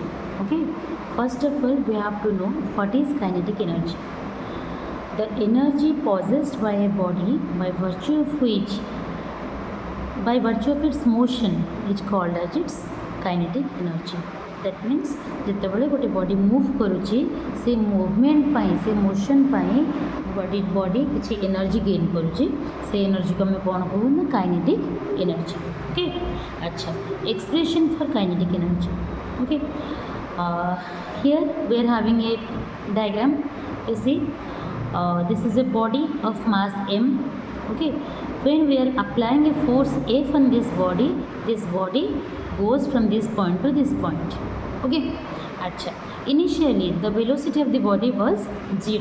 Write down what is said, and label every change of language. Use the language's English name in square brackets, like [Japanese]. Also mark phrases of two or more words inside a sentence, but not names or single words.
[English] Okay, first of all, we have to know what is kinetic energy. The energy possessed by a body by virtue of its motion is called as its kinetic energy. That means [Odia] ଯେତେବେଳେ ଗୋଟେ ବଡି ମୁଭ୍ କରୁଛି ସେ ମୁଭମେଣ୍ଟ ପାଇଁ ସେ ମୋशन ପାଇଁ ବଡି କିଛି [English] energy gain [Odia] କରୁଛି ସେ ଏନର୍ଜିକୁ ଆମେ କ'ଣ କହୁ ନା [English] kinetic energy okay [Odia] ଆଚ୍ଛା [English] expression for kinetic energy okay here we are having a diagram. You see this is a body of mass m. Okay, when we are applying a force F on this body goes from this point to this point. Okay, acha initially the velocity of the body was 0.